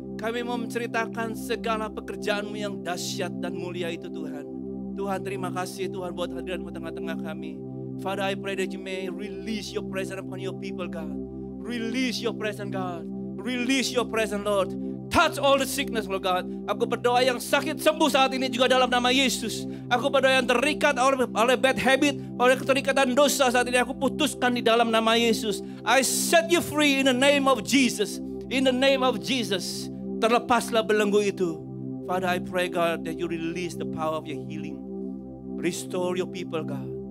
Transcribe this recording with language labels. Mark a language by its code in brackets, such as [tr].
[id] Kami mau menceritakan segala pekerjaan-Mu yang dahsyat dan mulia itu Tuhan. Tuhan, terima kasih Tuhan buat hadirat-Mu tengah-tengah kami. [en] Father, I pray that You may release Your presence upon Your people, God. Release Your presence, God. Release Your presence, Lord. Touch all the sickness, Lord God. [id] Aku berdoa yang sakit sembuh saat ini juga dalam nama Yesus. Aku berdoa yang terikat oleh [en] bad habit, [id] oleh keterikatan dosa saat ini, aku putuskan di dalam nama Yesus. [en] I set you free in the name of Jesus. In the name of Jesus. [id] Terlepaslah belenggu itu. [en] Father, I pray, God, that You release the power of Your healing. Restore Your people, God.